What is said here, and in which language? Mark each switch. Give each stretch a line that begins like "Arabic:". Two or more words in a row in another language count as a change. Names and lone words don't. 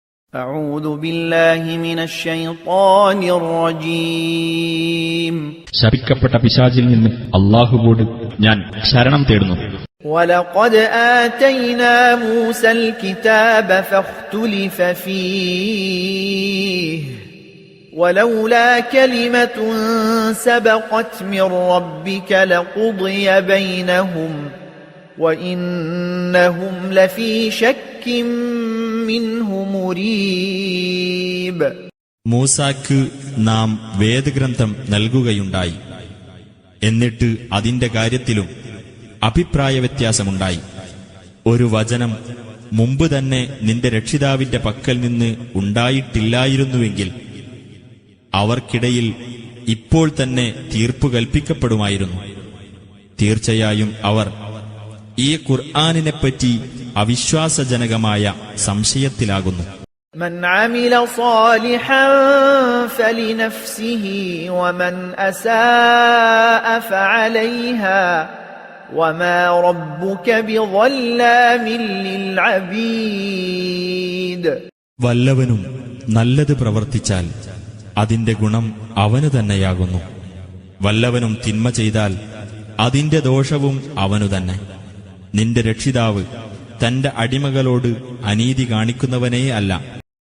Arabic: أعوذ بالله من الشيطان الرجيم
Malayalam: ശപിക്കപ്പെട്ട പിശാചിൽ നിന്ന് അല്ലാഹുവോട് ഞാൻ ശരണം തേടുന്നു.
Arabic: ولقد آتينا موسى الكتاب فاختلف فيه ولولا كلمة سبقت من ربك لقضي بينهم وإنهم لفي شك منه مريب.
Malayalam: മൂസാക്ക് നാം വേദഗ്രന്ഥം നൽകുകയുണ്ടായി. എന്നിട്ട് അതിന്റെ കാര്യത്തിലും അഭിപ്രായ വ്യത്യാസമുണ്ടായി. ഒരു വചനം മുമ്പ് തന്നെ നിന്റെ രക്ഷിതാവിന്റെ പക്കൽ നിന്ന് ഉണ്ടായിട്ടില്ലായിരുന്നുവെങ്കിൽ അവർക്കിടയിൽ ഇപ്പോൾ തന്നെ തീർപ്പു കൽപ്പിക്കപ്പെടുമായിരുന്നു. തീർച്ചയായും അവർ ഈ ഖുർആനിനെപ്പറ്റി അവിശ്വാസജനകമായ സംശയത്തിലാകുന്നു.
Arabic: من عمل صالحا فلنفسه ومن أساء فعليها وما ربك بظلام للعبيد.
Malayalam: വല്ലവനും നല്ലത് പ്രവർത്തിച്ചാൽ അതിന്റെ ഗുണം അവനു തന്നെയാകുന്നു. വല്ലവനും തിന്മ ചെയ്താൽ അതിന്റെ ദോഷവും അവനു തന്നെ. നിന്റെ രക്ഷിതാവ് തന്റെ അടിമകളോട് അനീതി കാണിക്കുന്നവനേ അല്ല.